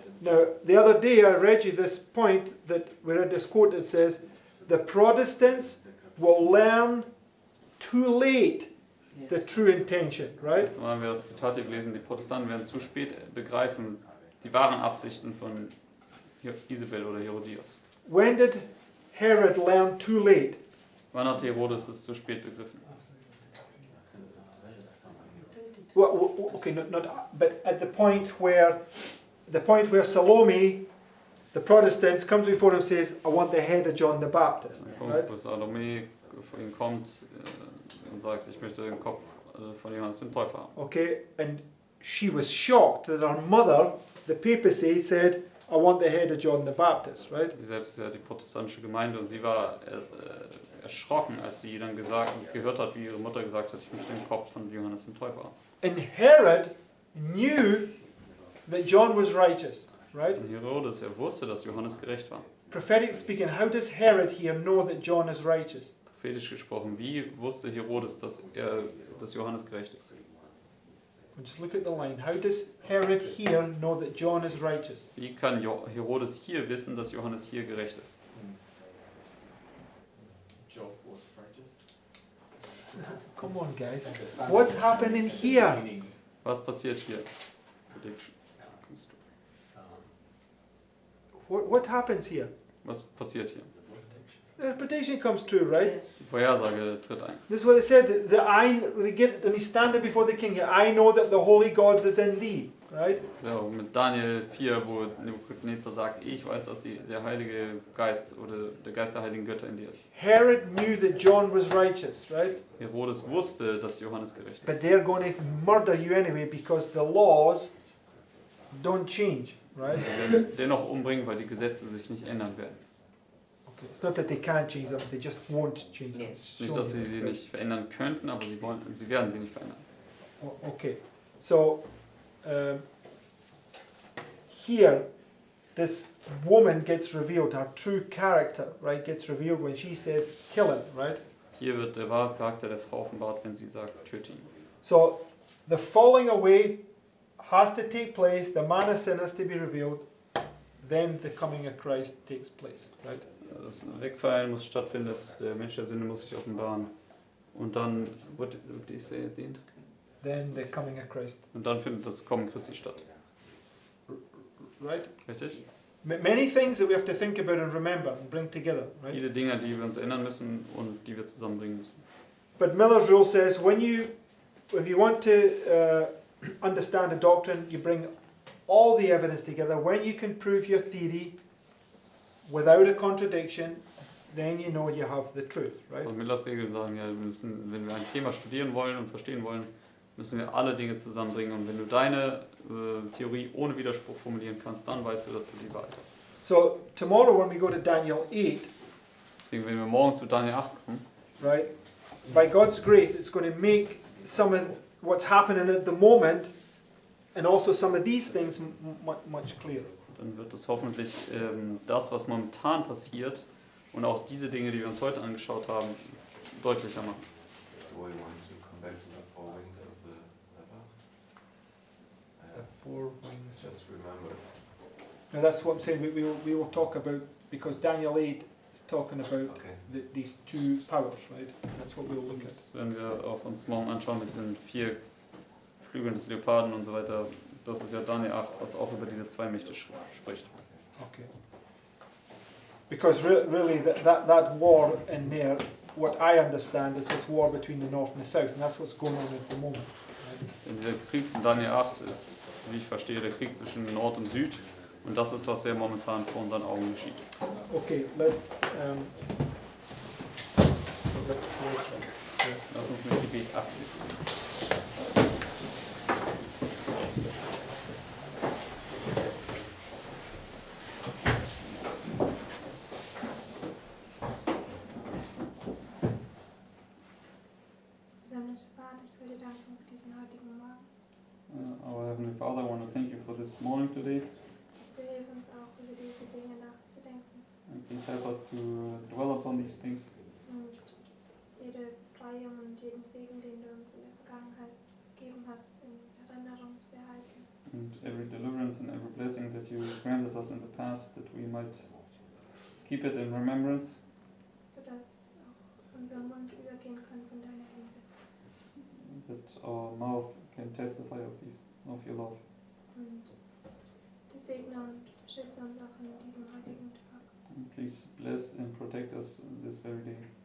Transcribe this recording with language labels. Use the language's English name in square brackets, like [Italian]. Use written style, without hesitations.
[English] Now, the other day I read you this point that we read this quote that says, the Protestants will learn too late the true intention, right? [German] Jetzt haben wir das Zitat hier gelesen, die Protestanten werden zu spät begreifen die wahren Absichten von Isabel oder Herodias. [English] When did Herod learn too late? [German] Wann hat Herodes es zu spät begriffen? [English] Well, okay, not, but at the point where Salome, the Protestants, comes before him and says, I want the head of John the Baptist, [German] Ein Punkt, [English] right? [German] wo Salome vor ihm kommt und sagt, ich möchte den Kopf von Johannes dem Täufer haben. [English] Okay, and she was shocked that her mother, the papacy, said, I want the head of John the Baptist, right? [German] Sie selbst ist ja die protestantische Gemeinde und sie war erschrocken, als sie dann gehört hat, wie ihre Mutter gesagt hat, ich möchte den Kopf von Johannes dem Täufer haben. [English] And Herod knew that John was righteous, right? [German] Und Herodes, wusste, dass Johannes gerecht war. [English] Prophetically speaking, how does Herod here know that John is righteous? [German] Prophetisch gesprochen, wie wusste Herodes, dass Johannes gerecht ist? [English] And just look at the line. How does Herod here know that John is righteous? [German] Wie kann Herodes hier wissen, dass Johannes hier gerecht ist? [English] Job was righteous. Come on, guys. What's happening here? [German] Was passiert hier? Prediction. Kommst du. [English] What happens here? [German] Was passiert hier? [English] The prediction comes true, right? [German] Die Vorhersage tritt ein. [English] This is what it said. When he's standing before the king here, I know that the holy God is in thee, right? [German] So, mit Daniel 4, wo Nebukadnezar sagt, ich weiß, dass der Heilige Geist oder der Geist der heiligen Götter in dir ist. [English] Herod knew that John was righteous, right? [German] Herodes wusste, dass Johannes gerecht [English] But [German] ist. [English] they're going to murder you anyway because the laws don't change, right? [German] Sie werden dennoch umbringen, weil die Gesetze sich nicht ändern werden. [English] Okay. It's not that they can't change them; they just won't change them. It's [German] Nicht, [English] shown [German] dass sie [English] here, [German] sie [English] right? [German] nicht verändern könnten, aber sie werden sie nicht verändern. [English] Okay, so here, this woman gets revealed, her true character, right, gets revealed when she says, kill him, right? [German] Hier wird der wahre Charakter der Frau offenbart, wenn sie sagt, töte ihn. [English] So, the falling away has to take place, the man of sin has to be revealed, then the coming of Christ takes place, right? [German] Das Wegfallen muss stattfinden, der Mensch der Sünde muss sich offenbaren. Und dann, [English] what did he say at the end? Then the coming of Christ, [German] Und dann findet das Kommen Christi statt. [English] right? [German] Richtig? [English] Many things that we have to think about and remember and bring together, right? [German] Viele Dinge, die wir uns erinnern müssen und die wir zusammenbringen müssen. [English] But Miller's rule says if you want to understand a doctrine, you bring all the evidence together. When you can prove your theory without a contradiction, then you know you have the truth, right? [German] Und Millers Regeln sagen ja, wir müssen, wenn wir ein Thema studieren wollen und verstehen wollen, müssen wir alle Dinge zusammenbringen. Und wenn du deine Theorie ohne Widerspruch formulieren kannst, dann weißt du, dass du die Wahrheit hast. [English] So tomorrow when we go to Daniel 8, [German] Deswegen, wenn wir morgen zu Daniel 8 kommen, [English] right, by God's grace, it's going to make some of what's happening at the moment and also some of these things much clearer. [German] dann wird es hoffentlich das, was momentan passiert und auch diese Dinge, die wir uns heute angeschaut haben, deutlicher machen. [English] Do we want to come back to the four wings of the leopard? The four wings. Just remember. Now that's what I'm saying. We will talk about, because Daniel 8 is talking about Okay. these two powers, right? That's what we'll look at. [German] Das werden wir auch uns morgen anschauen mit diesen 4 Flügeln des Leoparden und so weiter. Das ist ja Daniel 8, was auch über diese 2 Mächte spricht. Okay. [English] Because really that war in there, what I understand is this war between the north and the south, and that's what's going on at the moment. Right? [German] Dieser Krieg in Daniel 8 ist, wie ich verstehe, der Krieg zwischen Nord und Süd. Und das ist, was ja momentan vor unseren Augen geschieht. [English] Okay, let's [German] Lass uns mit Gebet abschließen. Himmlischer Vater, ich will dir danken für diesen heutigen Morgen. [English] Our Heavenly Father, I want to thank you for this morning today. [German] Du hilf uns auch, über diese Dinge nachzudenken [English] And please help us to dwell upon these things. [German] und jede Freiung und jeden Segen, den du uns in der Vergangenheit gegeben hast, in Erinnerung zu behalten. [English] And every deliverance and every blessing that you granted us in the past, that we might keep it in remembrance, [German] Sodass auch unser Mund übergehen kann von deiner Liebe. [English] that our mouth can testify of your love. [German] Und du segne und schütze uns auch in diesem heutigen Tag. [English] And please bless and protect us this very day.